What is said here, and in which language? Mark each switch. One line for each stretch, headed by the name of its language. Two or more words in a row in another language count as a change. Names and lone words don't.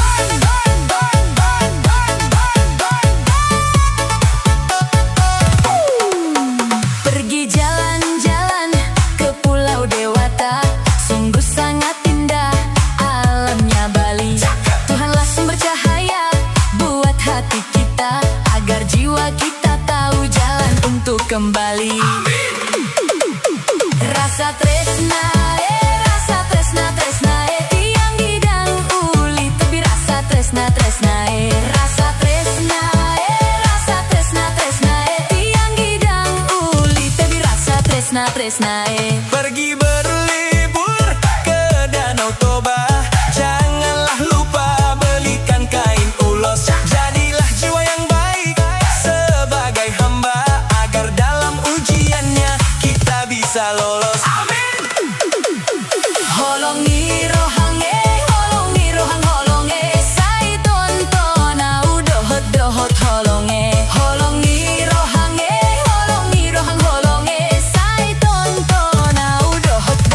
Indonesian: Pergi jalan-jalan ke Pulau Dewata, sungguh sangat indah alamnya Bali. Tuhanlah sumber cahaya buat hati kita, agar jiwa kita tahu jalan untuk kembali.
Balinese: Rasa tresna tiang gidang uli, tapi rasa tresna rasa tresna tiang gidang uli, tapi rasa tresna
Indonesian: Pergi berlibur ke Danau Toba, janganlah lupa belikan kain ulos. Jadilah jiwa yang baik sebagai hamba, agar dalam ujiannya kita bisa lolos. Amin.
Batak Toba: Holongi rohange, sai tonton au dohot holonge. Holongi rohange, sai tonton au dohot